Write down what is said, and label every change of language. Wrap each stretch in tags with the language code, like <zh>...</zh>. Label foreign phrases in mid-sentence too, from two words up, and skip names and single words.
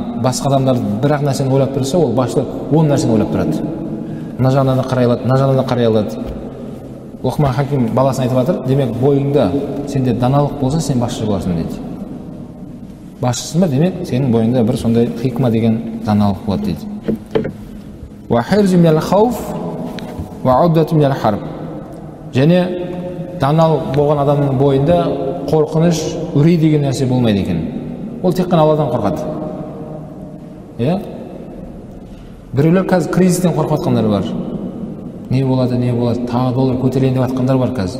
<kk>Басқа адамдар бір-ақ нәрсені ойлап тұрса, ол басшылар 10 нәрсені ойлап тұрады. Мына жағынан қарай алады, мына жағынан қарай алады. Лұқман Хаким баласына айтып жатыр, демек бойыңда сенде даналық болса, сен басшы боласың дейді. Басшысың ба, демек сенің бойыңда бір сондай хикма деген даналық болады дейді.</kk> <ar>وحرز من الخوف وعدة من الحرب.</ar> <kk>Және даналық болған адамның бойында қорқыныш, үрей деген нәрсе болмайды екен. Ол тек қана Алладан қорқады. Біреулер қазір кризистен қорқып жатқандар бар. Не болады, тағы доллар көтерейін деп жатқандар бар қазір.</kk>